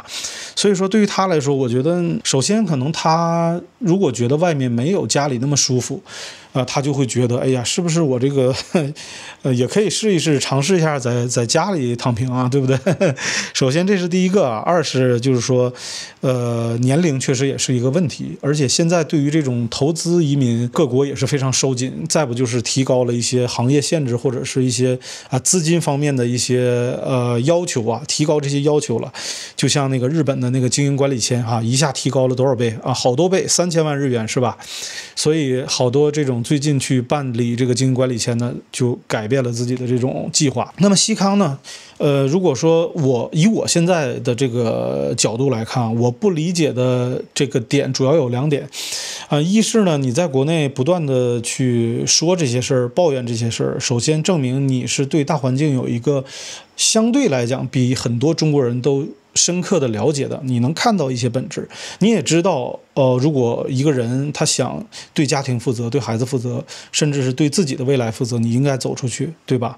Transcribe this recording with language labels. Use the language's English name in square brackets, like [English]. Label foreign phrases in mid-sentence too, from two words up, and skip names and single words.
[Chinese] 所以說，對於他來說，我覺得首先可能他如果覺得外面沒有家裡那麼舒服，他就會覺得，哎呀，是不是我這個也可以試一試，嘗試一下在家裡躺平啊，對不對？首先這是第一個啊，二是就是說，年齡確實也是一個問題，而且現在對於這種投資移民，各國也是非常收緊，再不就是提高了一些行業限制或者是一些資金方面的一些要求啊，提高這些要求了。就像那個日本的那個經營管理簽啊，一下提高了多少倍啊？好多倍，3000萬日元是吧？所以好多這種最近去辦理這個經營管理簽呢，就改变了自己的這種計劃。那麼西康呢？如果說以我現在的這個角度來看，我不理解的這個點主要有2點，一是呢，你在國內不斷的去說這些事兒，抱怨這些事兒，首先證明你是對大環境有一個相對來講比很多中國人都深刻的了解的，你能看到一些本質，你也知道，如果一個人他想對家庭負責，對孩子負責，甚至是對自己的未来負責，你應該走出去，對吧？